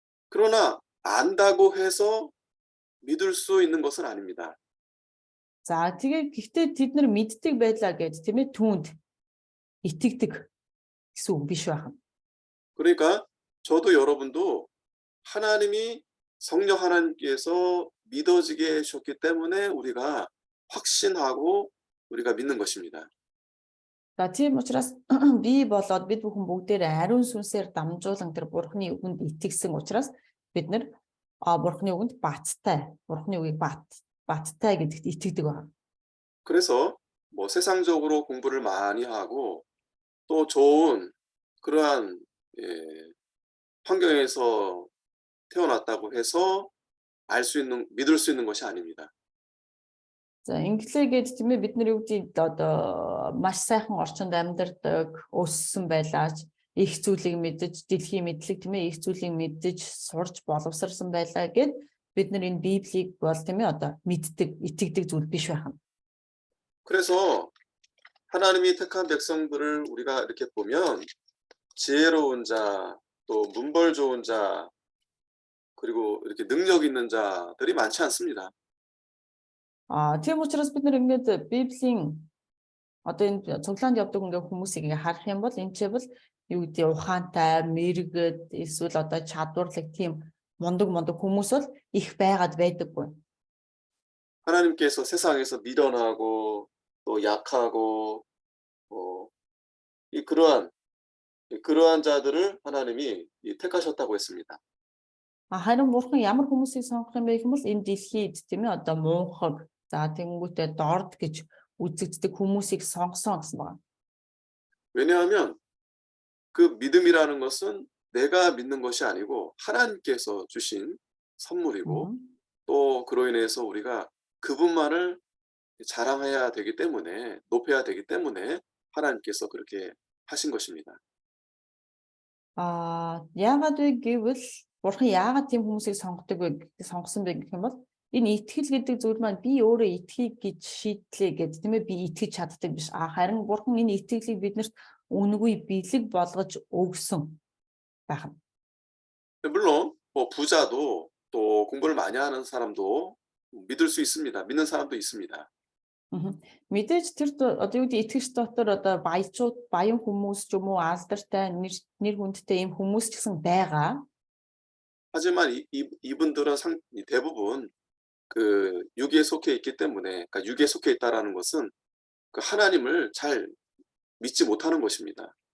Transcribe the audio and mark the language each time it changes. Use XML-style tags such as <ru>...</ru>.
<ko>그러나 안다고 해서 믿을 수 있는 것은 아닙니다.</ko> <mn>За тэгээ гэхдээ тэд нар мэддэг байлаа гэж тийм ээ түүнд итгэдэг гэсэн үг биш байна.</mn> <ko>그러니까 저도 여러분도 하나님이 성령 하나님께서 믿어지게 해주셨기 때문에 우리가 확신하고 우리가 믿는 것입니다.</ko> <mn>За тийм учраас би болоод бид бүхэн бүгдээр ариун сүнсээр дамжуулан тэр Бурхны үгэнд итгэсэн учраас бид нар Бурхны үгэнд баттай, Бурхны үгийг баттай гэдэгт итгэдэг байна.</mn> <ko>그래서 뭐 세상적으로 공부를 많이 하고 또 좋은 그러한 환경에서 태어났다고 해서 믿을 수 있는 것이 아닙니다.</ko> <mn>За инглигээд тийм ээ бид нар юу гэдэг одоо маш сайхан орчинд амьдардаг, өссөн байлаач, их зүйлийг мэдэж, дэлхийн мэдлэг тийм ээ их зүйлийг мэдэж, сурч боловсрсан байлаа гэд бид нар энэ Библийг бол тийм ээ одоо мэддэг, итгэдэг зүйл биш байна.</mn> <ko>그래서 하나님이 택한 백성들을 우리가 이렇게 보면 지혜로운 자, 또 문벌 좋은 자, 그리고 이렇게 능력 있는 자들이 많지 않습니다.</ko> <mn>Тийм учраас бид нар ингээд Библийн одоо энэ цуглаанд явдаг ингээд хүмүүсийг ингээд харах юм бол энэ ч бол юу гэдэг ухаантай, мэрэгд эсвэл одоо чадварлаг тийм мундаг хүмүүс бол их байгаад байдаггүй.</mn> <ko>하나님께서 세상에서 미련하고 또 약하고 그러한 자들을 하나님이 택하셨다고 했습니다.</ko> <mn>Харин Бурхан ямар хүмүүсийг сонгох юм бэ гэх юм бол энэ дэлхийд тийм ээ одоо муухай за тэнгуүтэй дорд гэж үзэгддэг хүмүүсийг сонгосон гэсэн байна.</mn> <ko>왜냐하면 그 믿음이라는 것은 내가 믿는 것이 아니고 하나님께서 주신 선물이고 또 그로 인해서 우리가 그분만을 자랑해야 되기 때문에 높여야 되기 때문에 하나님께서 그렇게 하신 것입니다.</ko> <mn>Яагаад вэ гэвэл Бурхан яагаад тийм хүмүүсийг сонгосон бэ гэх юм бол энэ итгэл гэдэг зүйл маань би өөрөө итгэхийг гэж шийдлээ гэдэг тийм ээ би итгэж чаддаг биш. Харин Бурхан энэ итгэлийг биднэрт үнэгүй бэлэг болгож өгсөн байна.</mn> <ko>물론 뭐 부자도 또 공부를 많이 하는 사람도 믿을 수 있습니다. 믿는 사람도 있습니다.</ko> <mn>Мэдээж тэр одоо юу гэдэг итгэгч дотор одоо баян хүмүүс ч юм уу алдартай нэр хүндтэй ийм хүмүүс ч гэсэн байгаа.</mn> <ko>하지만 이분들은 대부분 그 육에 속해 있기 때문에 그러니까 육에 속해 있다라는 것은 그 하나님을 잘 믿지 못하는 것입니다.</ko>